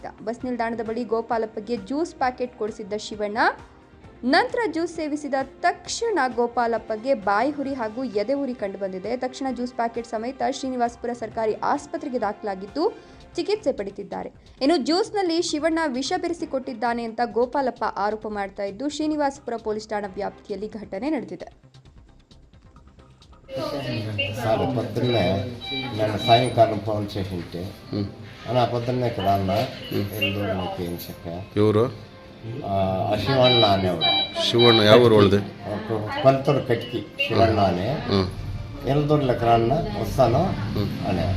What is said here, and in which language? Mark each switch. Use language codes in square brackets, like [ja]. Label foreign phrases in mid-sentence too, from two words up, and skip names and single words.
[kn] ಬಸ್ ನಿಲ್ದಾಣದ ಬಳಿ ಗೋಪಾಲಪ್ಪಗೆ [en] juice packet [kn] ಕೊಡಿಸಿದ್ದ ಶಿವಣ್ಣ ನಂತರ ಜ್ಯೂಸ್ ಸೇವಿಸಿದ ತಕ್ಷಣ ಗೋಪಾಲಪ್ಪಗೆ ಬಾಯಿ ಹುರಿ ಹಾಗೂ ಎದೆ ಉರಿ ಕಂಡು ಬಂದಿದೆ. ತಕ್ಷಣ [en] juice packet [kn] ಸಮೇತ ಶ್ರೀನಿವಾಸಪುರ ಸರ್ಕಾರಿ ಆಸ್ಪತ್ರೆಗೆ ದಾಖಲಾಗಿದ್ದು ಚಿಕಿತ್ಸೆ ಪಡೆದಿದ್ದಾರೆ. ಇನ್ನು ಜ್ಯೂಸ್ನಲ್ಲಿ ಶಿವಣ್ಣ ವಿಷ ಬೆರೆಸಿಕೊಟ್ಟಿದ್ದಾನೆ ಅಂತ ಗೋಪಾಲಪ್ಪ ಆರೋಪ ಮಾಡ್ತಾ ಇದ್ದು ಶ್ರೀನಿವಾಸಪುರ ಪೊಲೀಸ್ ಠಾಣಾ ವ್ಯಾಪ್ತಿಯಲ್ಲಿ ಘಟನೆ ನಡೆದಿದೆ. [te] సార్ పొద్దున్నే నేను సాయంకాలం ఫోన్ చేసింటే అలా పొద్దున్నే ఇక్కడ అన్న ఎల్దూరులోకి ఏం చెప్పా ఎవరు శివಣ್ణ అనేవాడు. శివಣ್ణ ఎవరు వాళ్ళది? కొలతూరు కట్కి శివಣ್ణ అని ఎల్దూరులోకి రాన్న వస్తాను అనేవాడు.